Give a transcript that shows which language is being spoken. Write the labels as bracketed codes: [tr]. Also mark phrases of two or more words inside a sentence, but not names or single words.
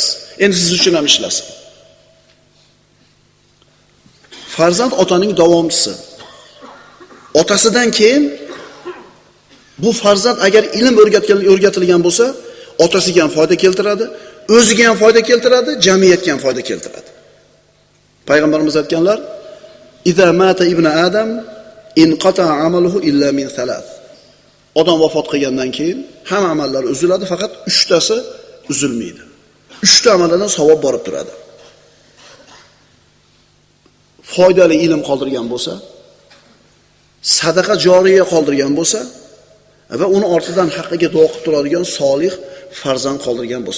[uz] Endi siz uchun ham ishlasin. Farzand otaning davomchisi. Otasidan keyin bu farzand agar ilm o'rgatilgan bo'lsa, otasiga ham foyda keltiradi, o'ziga ham foyda keltiradi, jamiyatga ham foyda keltiradi. Payg'ambarimiz aytganlar: [ar] "إذا مات ابن آدم انقطع عمله إلا من ثلاث." [uz] Odam vafot qilgandan keyin hamma amallar uziladi, faqat 3 tasi uzilmaydi. 3 ta amallardan savob borib turadi. Foydali ilm qoldirgan bo'lsa, sadaqa joriya qoldirgan bo'lsa va uni ortidan haqqiga duo qilib turadigan solih farzand qoldirgan bo'lsa.